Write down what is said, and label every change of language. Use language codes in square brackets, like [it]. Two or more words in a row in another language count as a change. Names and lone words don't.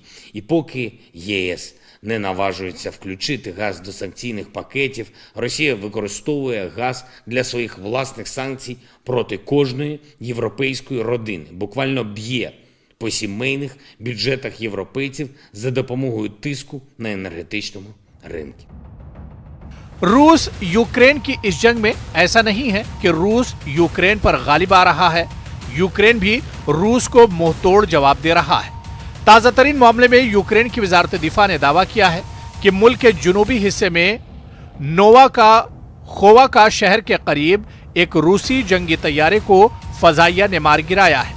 [uk] І поки ЄС не наважується включити газ до санкційних пакетів, Росія використовує газ для своїх власних санкцій проти кожної європейської родини. Буквально б'є по сімейних бюджетах європейців за допомогою тиску на енергетичному ринку. [ur] روس یوکرین کی اس جنگ میں ایسا نہیں ہے کہ روس یوکرین پر غالب آ رہا ہے، یوکرین بھی روس کو منہ توڑ جواب دے رہا ہے. تازہ ترین معاملے میں یوکرین کی وزارت دفاع نے دعویٰ کیا ہے کہ ملک کے جنوبی حصے میں کھووا کا شہر کے قریب ایک روسی جنگی طیارے کو فضائیہ نے مار گرایا ہے.